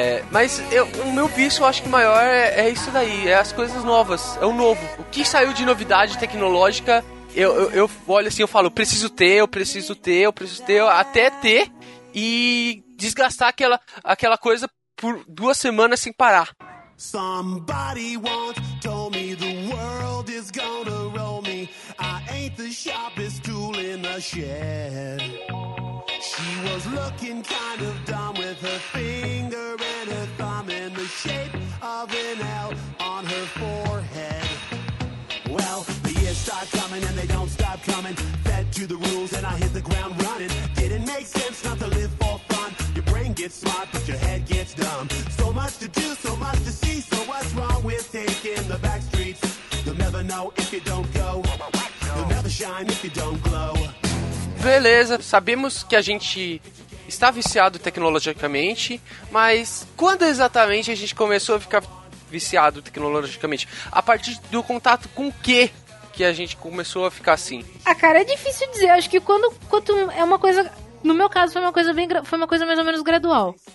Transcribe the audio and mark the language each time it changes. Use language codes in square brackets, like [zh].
[pt] Mas o meu vício, eu acho que maior é isso daí, é as coisas novas, é o novo. O que saiu de novidade tecnológica, eu olho assim, eu falo, eu preciso ter, até ter e desgastar aquela coisa por duas semanas sem parar. [en] Somebody once told me the world is gonna roll me. I ain't the sharpest tool in the shed. She was looking kind of dumb with her finger and her thumb in the shape of an L on her forehead. Well, the years start coming and they don't stop coming. Fed to the rules and I hit the ground running. Didn't make sense not to live for fun. Your brain gets smart but your head gets dumb. So much to do, so much to see. So what's wrong with taking the back streets? You'll never know if you don't go. You'll never shine if you don't glow. [pt] Beleza, sabemos que a gente está viciado tecnologicamente, mas quando exatamente a gente começou a ficar viciado tecnologicamente? A partir do contato com o quê que a gente começou a ficar assim? Ah, cara, é difícil dizer. Acho que quanto é uma coisa... No meu caso, foi uma coisa mais ou menos gradual.